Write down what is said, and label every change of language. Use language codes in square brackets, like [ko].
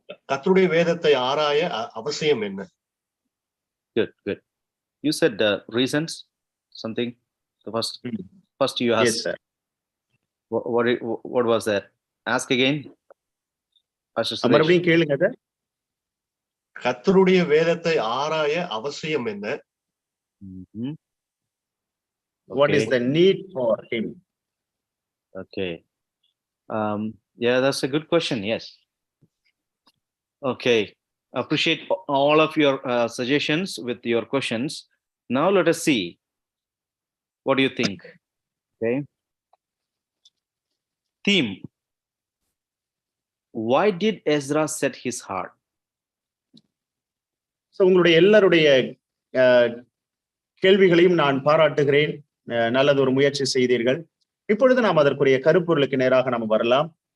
[ta] கர்த்தருடைய வேதத்தை ஆராய அவசியம் என்ன? [en] Good. You said reasons, something. The first you asked. Yes, sir. What was that? Ask again. [ta] மறுபடியும் கேளுங்க அத. கர்த்தருடைய வேதத்தை ஆராய அவசியம் என்ன? [en] What is the need for him? Okay. Yeah, that's a good question. Yes. Okay. Appreciate all of your suggestions with your questions. Now let us see. What do you think? Okay. Theme. Why did Ezra set his heart? [ta] So உங்களுடைய எல்லாருடைய கேள்விகளையும் நான் பாராட்டுகிறேன். நல்லது ஒரு முயற்சி செய்தீர்கள். இப்பொழுது நாம் அதற்குரிய கருப்பொருளுக்கு நேராக நாம் வரலாம்.